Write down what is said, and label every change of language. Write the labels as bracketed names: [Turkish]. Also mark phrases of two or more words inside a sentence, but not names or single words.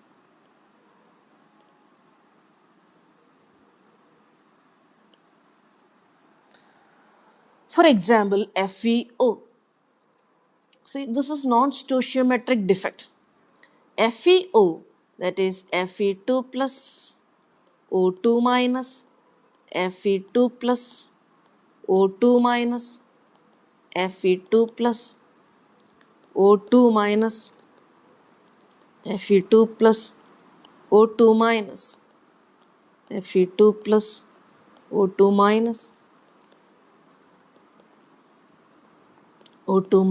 [English] For example, FeO. See, this is non-stoichiometric defect. FeO, that is Fe2 plus O2 minus, Fe2 plus O2 minus, Fe2 plus O2 minus, Fe2 plus O2 minus, Fe2 plus O2 minus, O2